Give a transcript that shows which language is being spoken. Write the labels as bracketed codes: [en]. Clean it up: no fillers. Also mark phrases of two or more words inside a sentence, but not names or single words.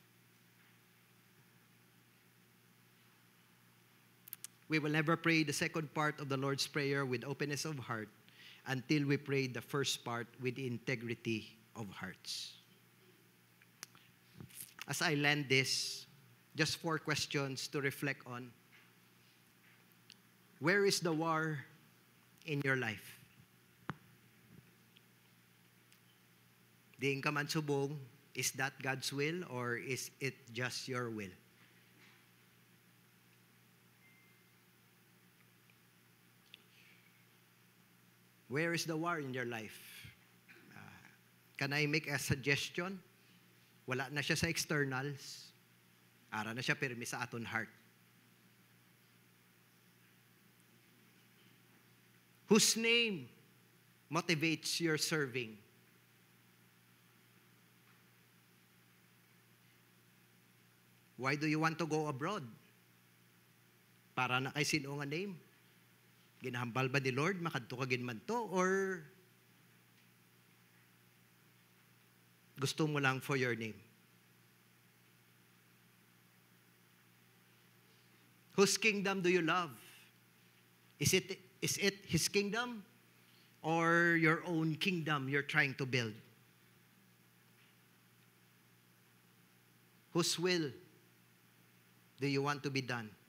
[en] We will never pray the second part of the Lord's Prayer with openness of heart until we pray the first part with integrity of hearts. As I land this, just 4 questions to reflect on. Where is the war in your life? [hil] Diin ka man subong, [en] is that God's will or is it just your will? Where is the war in your life? Can I make a suggestion? [hil] Wala na siya sa externals. Ara na siya pirmi sa aton heart. [en] Whose name motivates your serving? Why do you want to go abroad? [hil] Para na kay sino nga name? Ginahambal ba ni Lord, makadto ka ginman to, or gusto mo lang [en] for your name? Whose kingdom do you love? Is it His kingdom or your own kingdom you're trying to build? Whose will do you want to be done?